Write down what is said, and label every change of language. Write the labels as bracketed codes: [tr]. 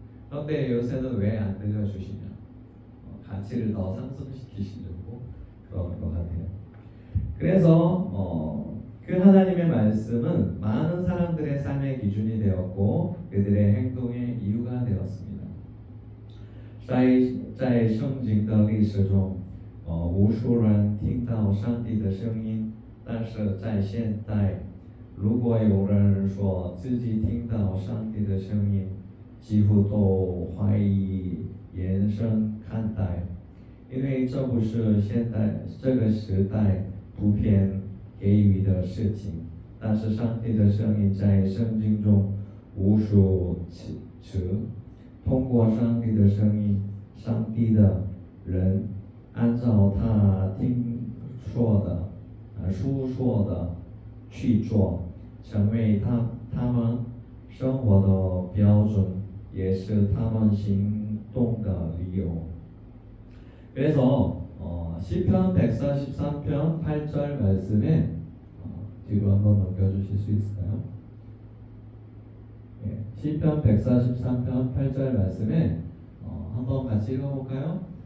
[ko] 그런데 요새는 왜 안 들려주시냐? 가치를 더 상승시키시려고 그러는 것 같아요. 그래서 그 하나님의 말씀은 많은 사람들의 삶의 기준이 되었고 그들의 행동의 이유가 되었습니다. [zh] 在圣经的历史中，无数人听到上帝的声音，但是在现代，如果有人说自己听到上帝的声音，几乎都怀疑人生看待，因为这不是现代这个时代普遍给予的事情。但是上帝的声音在圣经中无数次，通过上帝的声音，上帝的人按照他听说的、述说的去做，成为他们生活的标准，也是他们行动的理由。 [ko] 그래서 시편 143편 8절 말씀에 뒤로 한번 넘겨주실 수 있을까요? 네, 시편 143편 8절 말씀에 한번 같이 읽어볼까요?